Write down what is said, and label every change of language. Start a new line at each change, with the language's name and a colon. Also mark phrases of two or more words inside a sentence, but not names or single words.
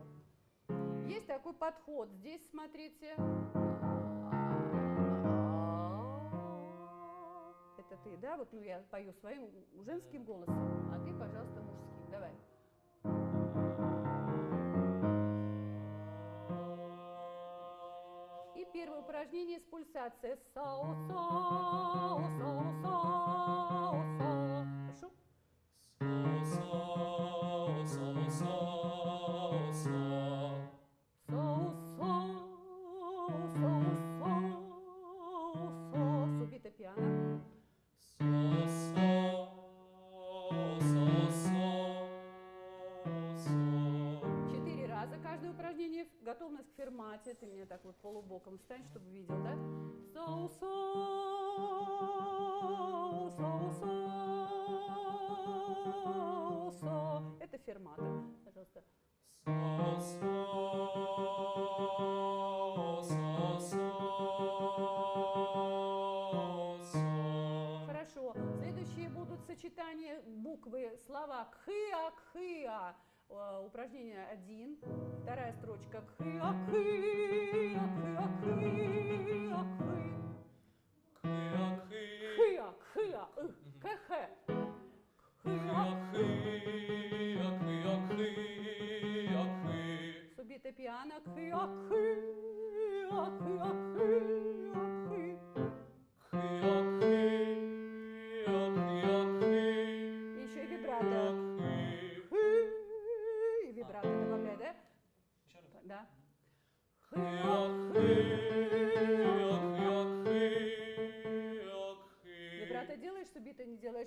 Russian: Есть такой подход, здесь смотрите, это ты, да, вот ну, я пою своим женским голосом, а ты, пожалуйста, мужским, давай. И первое упражнение с пульсацией. Сау-сау, сау-сау, сау. Хорошо? Сау-сау, сау-сау, сау. Сау-сау, сау-сау, сау. Субито пиано. Сау-сау, сау-сау, сау. 4 раза каждое упражнение. Готовность к фермате. Ты меня так вот полубоком встань, чтобы видел, да? Сау-сау, сау-сау, сау. Это фермата. Пожалуйста. Сау-сау, сау-сау, сау. Хорошо. Следующие будут сочетания буквы, слова кхыа, кхыа. Упражнение 1. Вторая строчка кхыа, кхыа, кхыа, кхыа, кхы. Кхыа, кхыа, кх. Кхыа. Субито пиано кхыа, кхыа, кхыа, кхыа, кхы. Еще и вибрато. И вибрато добавляй, да? Еще раз. Да. Вибрато делаешь, субито не делаешь.